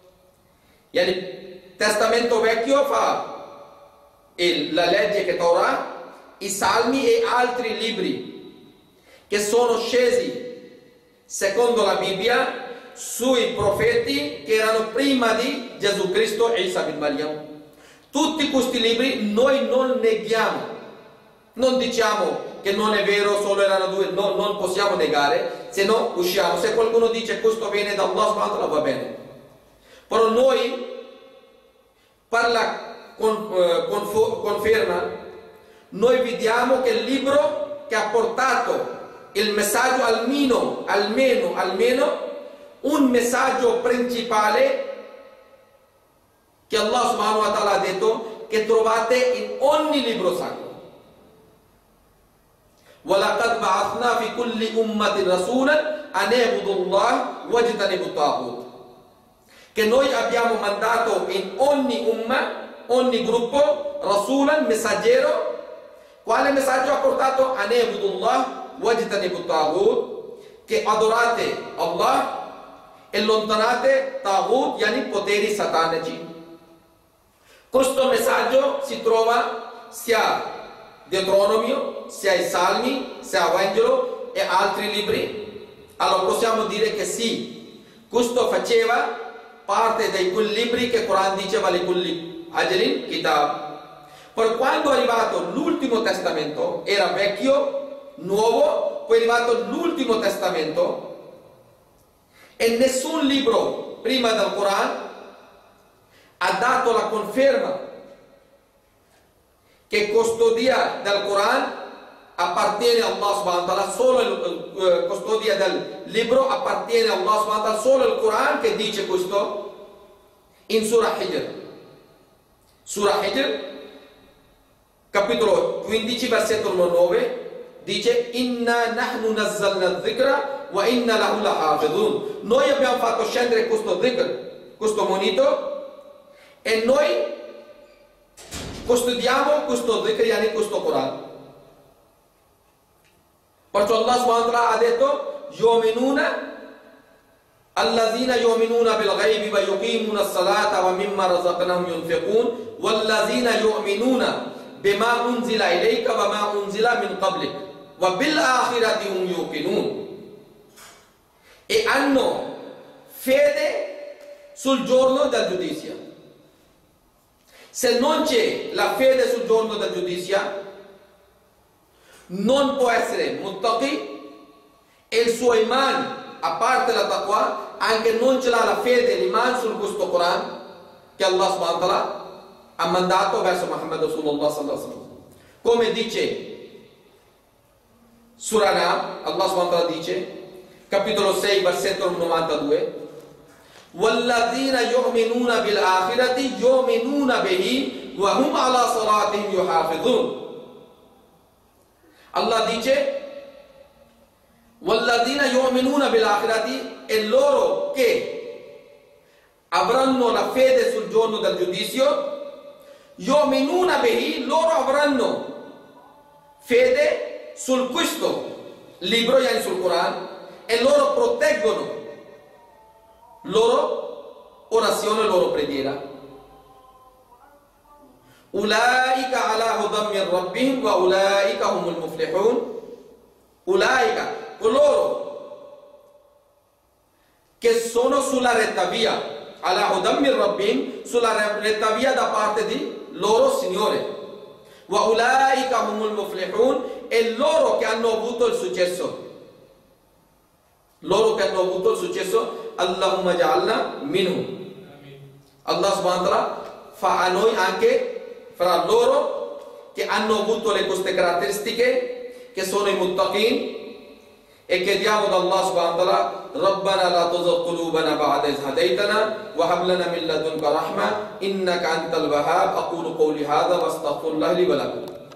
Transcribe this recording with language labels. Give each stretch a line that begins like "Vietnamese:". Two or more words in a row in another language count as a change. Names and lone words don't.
Italian: Il Testamento Vecchio fa la legge che Torah, i salmi e altri libri che sono scesi secondo la Bibbia sui profeti che erano prima di Gesù Cristo e Isa bin Maryam. Tutti questi libri noi non neghiamo, non diciamo che non è vero, solo erano due, no, non possiamo negare, se no usciamo. Se qualcuno dice questo viene da
Arabic: الله سبحانه وتعالى,
Italian: va bene. Però noi conferma, noi vediamo che il libro che ha portato il messaggio almeno un messaggio principale che
Arabic: الله سبحانه وتعالى
Italian: ha detto che trovate in ogni libro sacro.
Arabic: وَلَقَدْ بَعَثْنَا فِي كُلِّ أُمَّةٍ رَسُولًا أَنِ اعْبُدُوا اللَّهَ وَاجْتَنِبُوا الطَّاغُوتَ.
Italian: Che noi abbiamo mandato in ogni umma, ogni gruppo, Rasulan, messaggero. Quale messaggio ha portato?
Arabic: أَنِ اعْبُدُوا اللَّهَ وَاجْتَنِبُوا الطَّاغُوتَ.
Italian: Che adorate Allah e allontanate Taghut, yani poteri satanici. Questo messaggio si trova sia Deuteronomio, sia i Salmi, sia il Vangelo e altri libri. Allora possiamo dire che sì, questo faceva parte di quei libri che il Corano diceva
Arabic: لكل أجل كتاب.
Italian: Per quando è arrivato l'ultimo testamento, era vecchio, nuovo, poi è arrivato l'ultimo testamento e nessun libro prima del Corano ha dato la conferma che custodia del Corano appartiene a
Arabic: الله سبحانه وتعالى,
Italian: solo la custodia del libro appartiene a
Arabic: الله سبحانه وتعالى,
Italian: solo il Corano che dice questo in Surah Hijr. Surah Hijr, capitolo 15, versetto 9, dice
Arabic: إنا نحن نزلنا الذكر وإنا له لحافظون.
Italian: Noi abbiamo fatto scendere questo dhikr, questo monito, e noi custodiamo questo dhikr, yani questo Corano. Perciò Allah
Arabic: سبحانه وتعالى
Italian: ha detto
Arabic: يؤمنون الذين يؤمنون بالغيب ويقيمون الصلاة ومما رزقناهم ينفقون والذين يؤمنون بما أنزل إليك وما أنزل من قبلك وبالآخرة هم يوقنون.
Italian: E hanno fede sul giorno del giudizio. Se non c'è la fede sul giorno del giudizio, non può essere muttaqi e il suo iman, a parte la taqwa, anche non ce l'ha la fede, l'iman sul questo Corano che
Arabic: الله سبحانه وتعالى
Italian: ha mandato verso Muhammad Rasulullah
Arabic: صلى الله عليه وسلم.
Italian: Come dice Surah Nam,
Arabic: الله سبحانه وتعالى
Italian: dice, capitolo 6, versetto 92,
Arabic: وَالَّذِينَ يُؤْمِنُونَ بِالْآخِرَةِ يُؤْمِنُونَ بِهِ وَهُمْ عَلَى صَلَاتِهِمْ يُحَافِظُونَ.
Italian: Allah dice
Arabic: وَالَّذِينَ يُؤْمِنُونَ بِالْآخِرَةِ,
Italian: e loro che avranno la fede sul giorno del giudizio,
Arabic: يُؤْمِنُونَ بِهِ,
Italian: loro avranno fede sul questo libro, yani sul Corano, e loro proteggono loro orazione, loro preghiera.
Arabic: أولئك على هدى من ربهم وأولئك هم المفلحون. Ulaika,
Italian: coloro che sono sulla retta via,
Arabic: على هدى من ربهم,
Italian: sulla retta via da parte di loro Signore.
Arabic: وأولئك هم المفلحون,
Italian: e loro che hanno avuto il successo. Loro che hanno avuto il successo,
Arabic: اللهم اجعلنا منهم. الله سبحانه وتعالى
Italian: fa a noi anche fra loro che hanno avuto queste caratteristiche, che sono i muttaqin, e chiediamo da
Arabic: الله سبحانه وتعالى ربنا لا تزغ قلوبنا بعد إذ هديتنا وهب لنا من لدنك رحمة إنك أنت الوهاب. أقول قولي هذا واستغفر الله لي ولكم.